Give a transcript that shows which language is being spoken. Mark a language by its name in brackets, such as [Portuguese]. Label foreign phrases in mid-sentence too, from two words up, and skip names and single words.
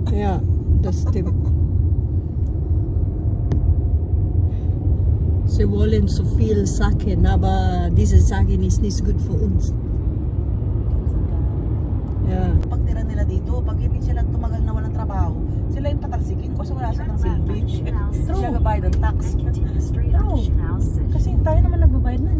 [German] Ja, das stimmt. Sie wollen so viel Sachen, aber diese Sachen ist nicht gut für uns. Ja. [Filipino] Pagtira nila dito, pag hindi sila tumagal na walang trabaho, sila yung tatalsikin kasi wala silang silbi. Sila gabayad ng tax. True. Kasi tayo naman nagbabayad na.